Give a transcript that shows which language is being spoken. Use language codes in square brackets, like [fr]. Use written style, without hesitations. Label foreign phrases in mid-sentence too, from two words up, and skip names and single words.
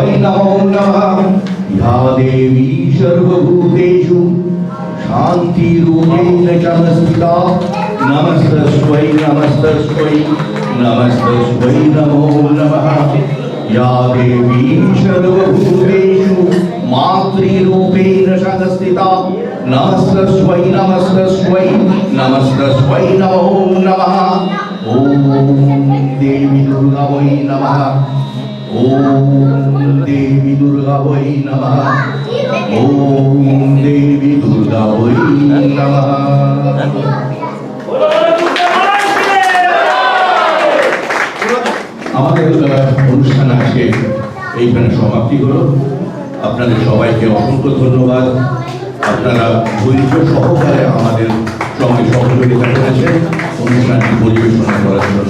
[sa] नमो नमः या देवी सर्वभूतेषु शान्तिरूपेण संस्थिता नमस्तस्मै नमस्तस्मै नमस्तस्मै नमो नमः या देवी सर्वभूतेषु मातृरूपेण संस्थिता नमस्तस्मै नमस्तस्मै नमस्तस्मै नमो नमः ॐ देवी दुर्गा वै नमः ॐ देवी दुर्गा वै नमः ॐ देवी दुर्गा वै नमः [bn] আমাদের অনুষ্ঠান আজকে এইখানে সমাপ্তি হলো। আপনাদের সবাইকে অসংখ্য ধন্যবাদ। আপনারা ধৈর্য সহকারে আমাদের সঙ্গে সহযোগিতা করেছেন অনুষ্ঠানটি পরিবেশনা করার জন্য।